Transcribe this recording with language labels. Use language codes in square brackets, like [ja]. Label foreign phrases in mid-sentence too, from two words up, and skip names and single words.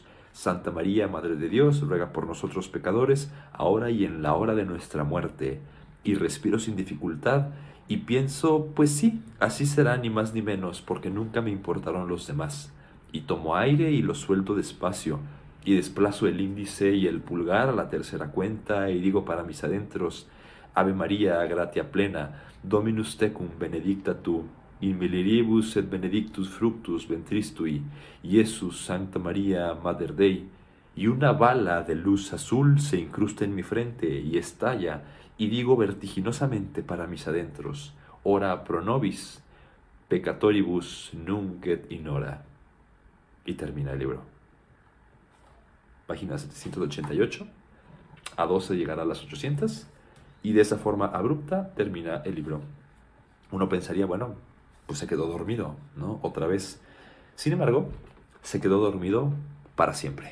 [es] Santa María, Madre de Dios, ruega por nosotros pecadores, ahora y en la hora de nuestra muerte. Y respiro sin dificultad y pienso, pues sí, así será ni más ni menos, porque nunca me importaron los demás. Y tomo aire y lo suelto despacio, y desplazo el índice y el pulgar a la tercera cuenta, y digo para mis adentros: [la] Ave María, gratia plena, Dominus tecum, benedicta tu, in mulieribus et benedictus fructus ventris tui, Iesus, Santa María, Mater Dei. [es] Y una bala de luz azul se incrusta en mi frente y estalla, y digo vertiginosamente para mis adentros: [la] ora pro nobis, peccatoribus nunc et in hora. [es] Y termina el libro. Página 788. A 12 llegará a las 800. Y de esa forma abrupta termina el libro. Uno pensaría, bueno, pues se quedó dormido, ¿no? Otra vez. Sin embargo, se quedó dormido para siempre.